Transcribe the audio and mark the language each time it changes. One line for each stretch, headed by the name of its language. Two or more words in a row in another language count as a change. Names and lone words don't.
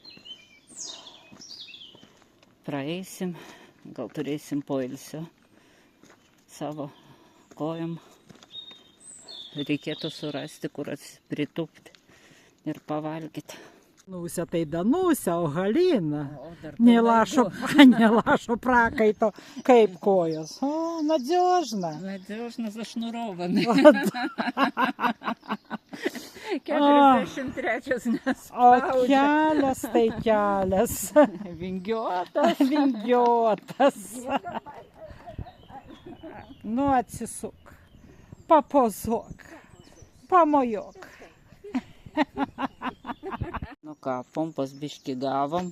Lithuanian: Praeisim, gal turėsim poilsio savo kojom. Reikėtų surasti, kur pritūpti ir pavalgyti. Danusė tai Danusė, o Halina nelašo prakaito kaip kojos. O,
Russian: надежно. Надежно зашнурованный.
Lithuanian: 33 O nespaudžia. kelias tai kelias. Vingiuotas. Vingiuotas. Nu atsisuk, papozuok, pamojok. Nu ką, pompos biški gavom.